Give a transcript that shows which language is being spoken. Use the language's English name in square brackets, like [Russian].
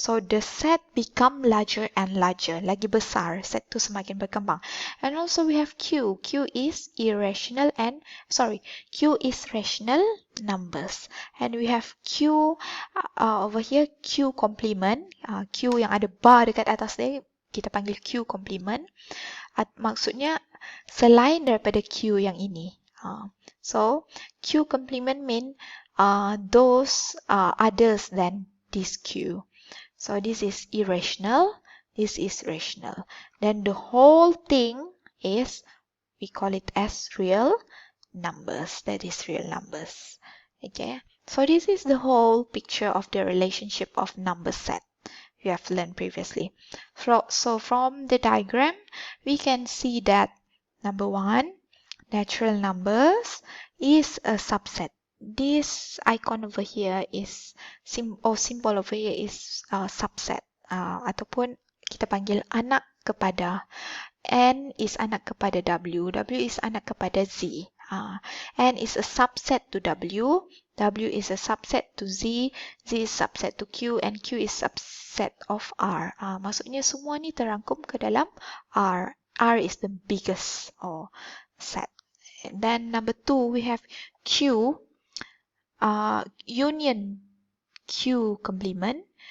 [English] So the set become larger and larger. [Malay] Lagi besar, set tu semakin berkembang. [English] And also we have Q. Q is irrational and, Q is rational numbers. And we have Q over here, Q complement. [Malay] Q yang ada bar dekat atas dia, kita panggil Q complement. Maksudnya selain daripada Q yang ini. [English] So Q complement mean those others than this Q. So this is irrational, this is rational. Then the whole thing is, we call it as real numbers. That is real numbers. Okay, so this is the whole picture of the relationship of number set we have learned previously. So from the diagram, we can see that number 1, natural numbers is a subset. This icon over here is symbol over here is subset, [Malay] ataupun kita panggil anak kepada. [English] N is anak kepada W, W is anak kepada Z. N is a subset to W, W is a subset to Z, Z is subset to Q, and Q is subset of R. [Malay] Maksudnya semua ni terangkum ke dalam R. [English] R is the biggest set. And then number 2, we have Q, union Q complement.